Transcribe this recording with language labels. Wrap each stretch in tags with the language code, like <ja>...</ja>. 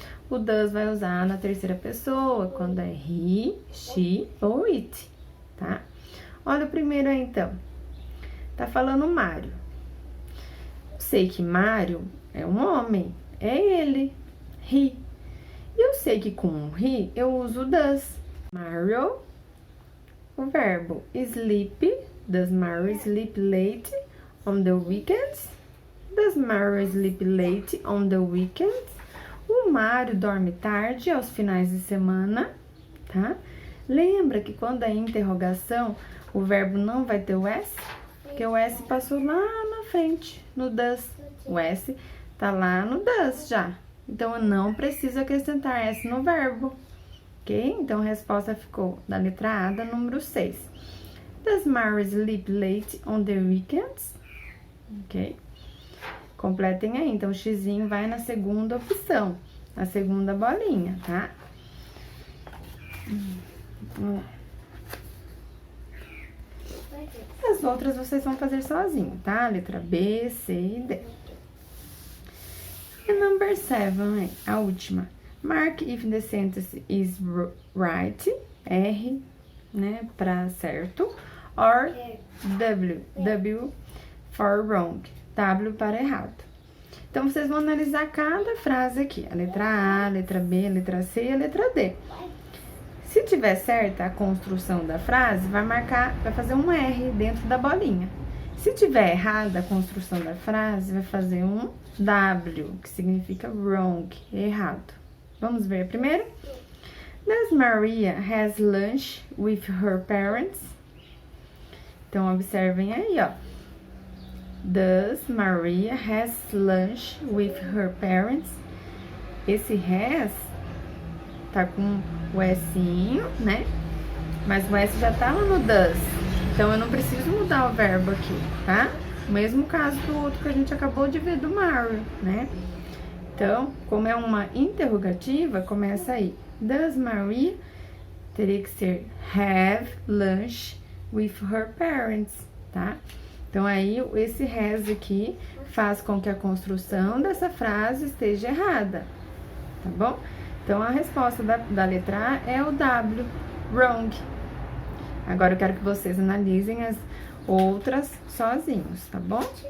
<pt>O does vai usar na terceira pessoa, quando é he, she ou it, tá? Olha o primeiro aí, então. Tá falando Mário. Sei que Mário é um homem, é ele, he. E eu sei que com he eu uso does. Mario, o verbo sleep.</pt> <en>Does Mario sleep late on the weekends? Does Mario sleep late on the weekends?</en> <pt>O Mário dorme tarde aos finais de semana, tá? Lembra que quando é interrogação, o verbo não vai ter o S? Porque o S passou lá na frente, no does. O S tá lá no does já. Então, eu não preciso acrescentar S no verbo, ok? Então, a resposta ficou da letra A, da número 6.</pt> <en>Does Mary sleep late on the weekends?</en> <pt>Ok? Completem aí. Então, o xizinho vai na segunda opção, na segunda bolinha, tá? As outras vocês vão fazer sozinho, tá? Letra B, C e D.</pt> <en>E number 7,</en> <pt>a última.</pt> <en>Mark if the sentence is right, R,</en> <pt>né, para certo,</pt> <en>or W for wrong,</en> <pt>W para errado. Então, vocês vão analisar cada frase aqui, a letra A, a letra B, a letra C e a letra D. Se tiver certa a construção da frase, vai fazer um R dentro da bolinha. Se tiver errada a construção da frase, vai fazer um W, que significa wrong, errado. Vamos ver primeiro?</pt> <en>Does Maria has lunch with her parents?</en> <pt>Então, observem aí, ó.</pt> <en>Does Maria has lunch with her parents?</en> <pt>Esse has tá com o Szinho, né? Mas o S já tá lá no does. Então, eu não preciso mudar o verbo aqui, tá? O mesmo caso do outro que a gente acabou de ver do Mario, né? Então, como é uma interrogativa, começa aí.</pt> <en>Does Maria,</en> <pt>teria que ser</pt> <en>have lunch with her parents, tá?</en> <pt>Então, aí, esse has aqui faz com que a construção dessa frase esteja errada, tá bom? Então, a resposta da letra A é o W, wrong. Agora, eu quero que vocês analisem as outras sozinhos, tá bom?</pt>